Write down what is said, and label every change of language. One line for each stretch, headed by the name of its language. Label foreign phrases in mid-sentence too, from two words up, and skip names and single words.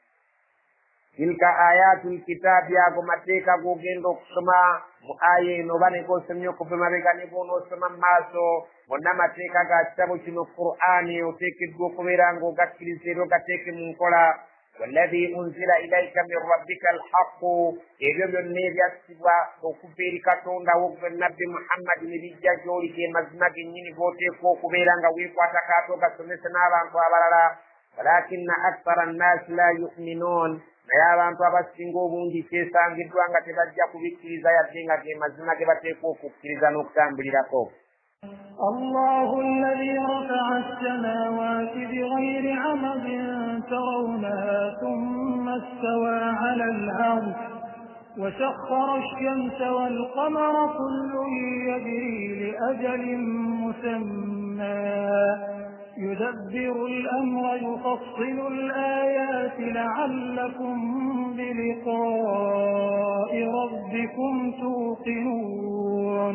Arabic: تلك آيات الكتاب,
Ganda: ago mateeka g'ogenda okusoma mu aya eno oba ne g'osomye okuva emabega ne bw'onoosoma mu maaso, bonna mateeka ga kitabo kino Qur'ani oteekeddwa okubeera ng'ogakkiriza era ogateeke mu nkola.
Arabic: والذي أنزل إليك من ربك الحق,
Ganda: ebyo byonna ebyassibwa okuva eri Katonda wo gwe Nabbi Muhammad ne bijja gy'oli ge mazima gennyini g'oteekwa okubeera nga weekwatako ate ogasomesa n'abantu abalala.
Arabic: ولكن أكثر الناس لا يؤمنون,
Ganda: naye abantu abasinga obungi kyesangiddwa nga tebajja kubikkiriza yadde nga ge mazima ge bateekwa okukkiriza n'okutambulirako.
Arabic: الله الذي رفع السماوات بغير عمد ترونها ثم استوى على العرش وسخر الشمس والقمر كل يجري لأجل مسمى يدبر الأمر يفصل الآيات لعلكم بلقاء ربكم توقنون.